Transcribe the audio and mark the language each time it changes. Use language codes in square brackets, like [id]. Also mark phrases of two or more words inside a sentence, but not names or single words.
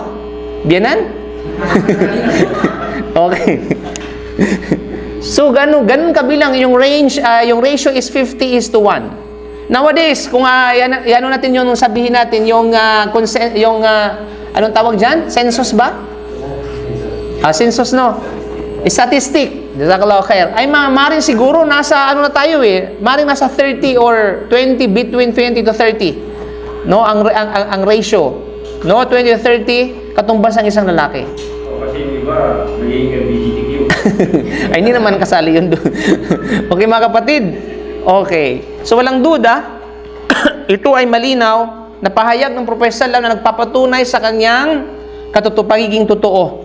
[tl] Biyanan? Okay. So ganun kabilang yung range, yung [en] ratio is 50:1. [tl] Nowadays, kung ano natin yung sabihin natin, yung anong tawag dyan? Census ba? Census, no? Statistic. [ar] جزاك الله خير. [tl] Ay, maring siguro nasa, ano na tayo maring nasa 30 or 20, [en] between 20 to 30. [tl] No? Ang ratio. No? 20 to 30, katumbas ang isang lalaki. Kasi yung iba, magiging LGBTQ. Ay, hindi naman kasali yun doon. Okay, mga kapatid? Okay. So, walang duda, ito ay malinaw na pahayag ng Propeta na nagpapatunay sa kanyang pagiging totoo.